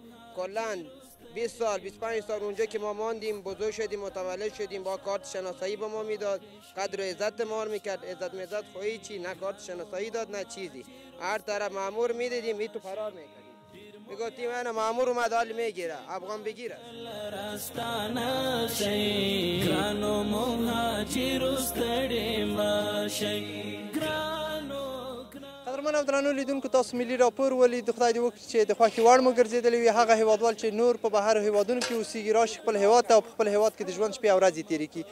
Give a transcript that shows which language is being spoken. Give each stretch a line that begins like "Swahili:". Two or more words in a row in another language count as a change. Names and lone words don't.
Persian: کلا 20 سال 25 سال اونجا که ما ماندیم، بزرگ شدیم، متولد شدیم، با کارت شناسایی به ما میداد، قدر و عزت ما میکرد، عزت میزد خواهی چی، نه کارت شناسایی داد نه چیزی. هر طرف مامور میدیدیم این تو فرار میکردیم. میگفتیم انا مامور اومد حال میگیره، افغان بگیره.
Pashto: ګرانو مهاجرو ستړي مشئ قدرمن او درنو لیدونکو تاسو ملي راپور ولید. خدای دې وکړي چې د خوښې وړ مو ګرځېدلی وي هغه هیوادوال چې نور په بهرو هیوادونو کې اوسېږي راشي خپل هیواد ته او په خپل هیواد کې د ژوند شپې او ورځې تېرې کړي.